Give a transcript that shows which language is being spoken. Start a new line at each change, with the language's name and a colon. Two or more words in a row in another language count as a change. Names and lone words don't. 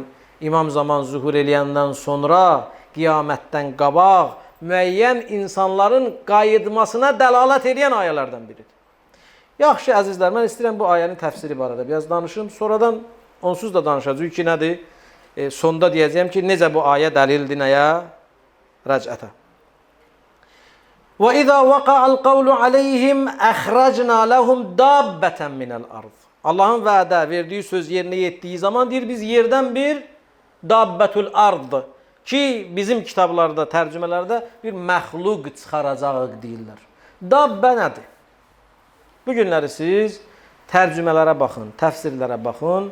Azerbaijani: İmam zaman zuhur eləyəndən sonra qiyamətdən qabaq müəyyən insanların qayıtmasına dəlalət edən ayələrdən biridir. Yaxşı, əzizlər, mən istəyirəm bu ayənin təfsiri barədə biraz danışım. Sonradan onsuz da danışacaq ki, nədir? Sonda deyəcəyəm ki, necə bu ayə dəlildir nəyə? Rəcətə.
Arabic: وَإِذَا وَقَعَ الْقَوْلُ عَلَيْهِمْ أَخْرَجْنَا لَهُمْ دَابَّةً مِنَ الْأَرْضِ.
Azerbaijani: Allahın vədə verdiyi söz yerinə yetdiyi zaman deyir, biz yerdən bir
Arabic: دابة الأرض
Azerbaijani: ki, bizim kitablarda, tərcümələrdə bir məxluq çıxaracağıq deyirlər. Dabbə nədir? Bu günləri siz tərcümələrə baxın, təfsirlərə baxın.